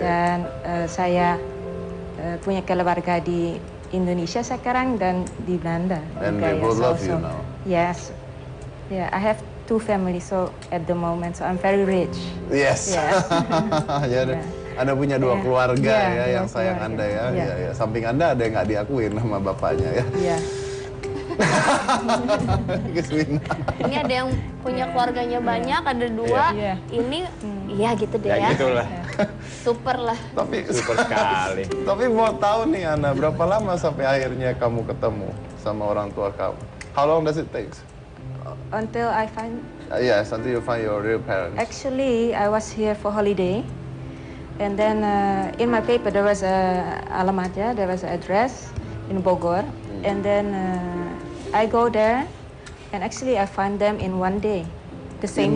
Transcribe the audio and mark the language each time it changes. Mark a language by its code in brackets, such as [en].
[id] Dan saya punya keluarga di Indonesia sekarang dan di Belanda. [en] And [id] juga, [en] they both love you now? Yes. Yeah, I have 2 families so at the moment, so I'm very rich. Yes. Yes. [id] Ya, Anda punya 2 keluarga ya yang sayang keluarga. Anda ya. [en] Yeah. [id] Ya. Samping Anda ada yang nggak diakuin sama bapaknya ya. [en] Yeah. [id] Ini ada yang punya keluarganya banyak, ada 2. Iya. Ini, iya gitu deh Ya ya. gitulah. Super lah. Tapi Super sekali. Tapi mau tahu nih Ana, berapa lama sampai akhirnya kamu ketemu sama orang tua kamu? [en] How long does it take? Until I find. Yes, until you find your real parents. Actually, I was here for holiday, and then in my paper there was a alamatnya, there was an address in Bogor, and then I go there, and actually I find them in 1 day, the same